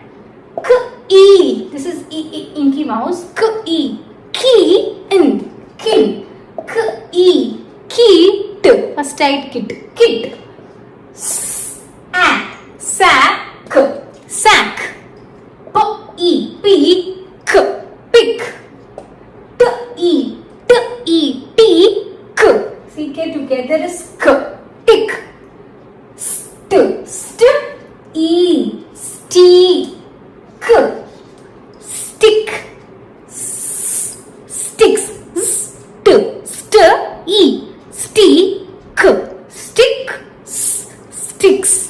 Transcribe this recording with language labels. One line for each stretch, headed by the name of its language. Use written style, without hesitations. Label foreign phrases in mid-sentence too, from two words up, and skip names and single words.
English: K-E. This is Inky Mouse. K-E. Key. In. Kin. K-E. Kit. First type kit. Kit. S-A. Sack. Sack. P-E. Peak. Pick. T-E. T-E. K. C-K together is K. Tick. E, stick, stick, sticks, e, stick, sticks.